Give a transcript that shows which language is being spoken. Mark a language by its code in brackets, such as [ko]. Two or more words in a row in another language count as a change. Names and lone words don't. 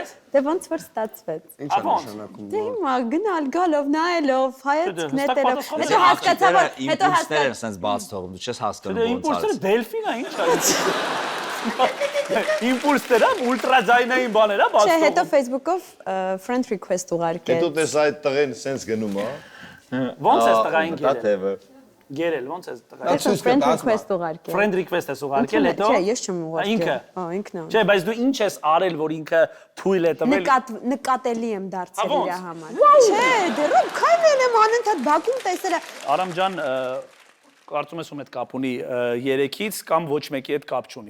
[hy] Դե ոնց որ ստացվեց։ Ինչ է նշանակում։ Դե հիմա գնալ, գալով, նայելով, հայացք նետելով։ Հետո հասկացա, որ հետո Իմպուլսները են սենց բաց թողում, դու չես հասկանում ոնց Իմպուլսները Դելֆին է, ինչ է։ Իմպուլսները ուլտրաձայնային բաներ է բաց թողում։ Չէ, հետո Facebook-ով [en] friend request [hy] ուղարկեց։ Հետո տես այդ տղեն սենց գնում, հա։ Ոնց է տղային գերել, ոնց է տղային։ Հետո [en] friend request [hy] ուղարկել։ [en] Friend request [hy] ես ուղարկել, հետո։ Չէ, ես չեմ ուղարկել։ Ինքը։ Հա, ինքն է։ Չէ, բայց դու ինչ ես արել, որ ինքը թույլ է տվել։ Նկատելի եմ դարձել իր համար։ Չէ, դեռ քայլել եմ անընդհատ Բաքում տեսել։ Արամ ջան, կարծում ես ում հետ կապ ունի 3-ից կամ ոչ մեկի հետ կապ չունի։